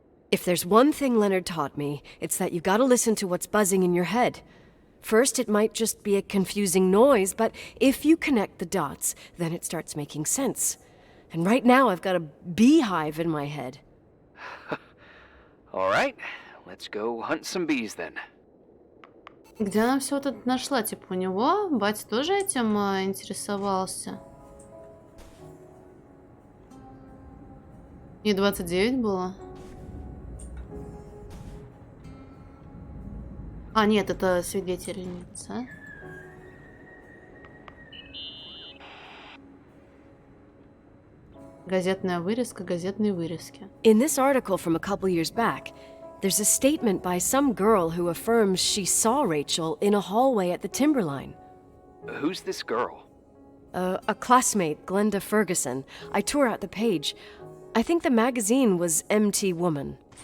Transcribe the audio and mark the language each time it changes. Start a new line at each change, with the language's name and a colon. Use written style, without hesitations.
English: If there's one thing Leonard taught me, it's that you gotta listen to what's buzzing in your head. First, it might just be a confusing noise, but if you connect the dots, then it starts making sense. And right now, I've got a beehive in my head. All right, let's go hunt some bees then.
Russian: Где она все это нашла? Типа у него батя тоже этим интересовался? Ей 29 было? А, нет, это свидетельница. Газетная вырезка, газетные вырезки.
English: In this article from a couple years back, there's a statement by some girl who affirms she saw Rachel in a hallway at the Timberline. Who's this girl? A classmate, Glenda Ferguson. I tore out the page. I think the magazine was MT Woman.